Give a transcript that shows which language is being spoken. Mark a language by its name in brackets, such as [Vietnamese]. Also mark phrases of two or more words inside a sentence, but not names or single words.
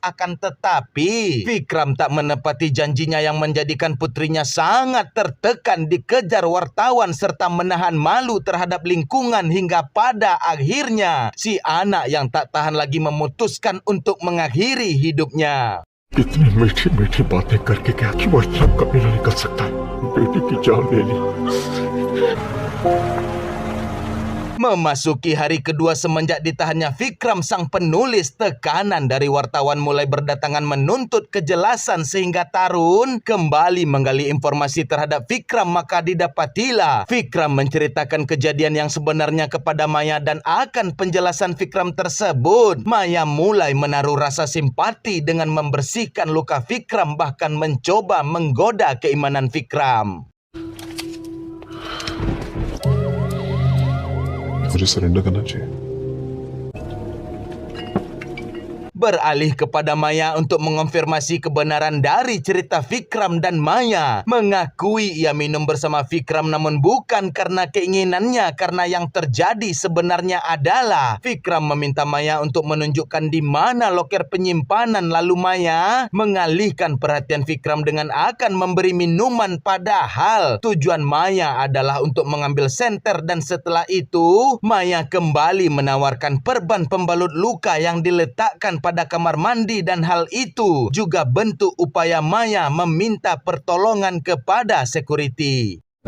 [Indonesian] Akan tetapi Vikram tak menepati janjinya yang menjadikan putrinya sangat tertekan, dikejar wartawan serta menahan malu terhadap lingkungan, hingga pada akhirnya si anak yang tak tahan lagi memutuskan untuk mengakhiri hidupnya. [Hindi] इतनी मीठी मीठी बातें करके क्या WhatsApp का बिना निकल सकता है? बेटी की जान ले ली। [Indonesian] Memasuki hari kedua semenjak ditahannya Vikram, sang penulis, tekanan dari wartawan mulai berdatangan menuntut kejelasan sehingga Tarun kembali menggali informasi terhadap Vikram. Maka didapatilah Vikram menceritakan kejadian yang sebenarnya kepada Maya, dan akan penjelasan Vikram tersebut Maya mulai menaruh rasa simpati dengan membersihkan luka Vikram, bahkan mencoba menggoda keimanan Vikram. [Hindi] मुझे सरेंडर करना चाहिए। [Indonesian] beralih kepada Maya untuk mengonfirmasi kebenaran dari cerita Vikram dan Maya mengakui ia minum bersama Vikram namun bukan karena keinginannya, karena yang terjadi sebenarnya adalah Vikram meminta Maya untuk menunjukkan di mana loker penyimpanan, lalu Maya mengalihkan perhatian Vikram dengan akan memberi minuman, padahal tujuan Maya adalah untuk mengambil senter, dan setelah itu Maya kembali menawarkan perban pembalut luka yang diletakkan pada kamar mandi, dan hal itu juga bentuk upaya Maya meminta pertolongan kepada security.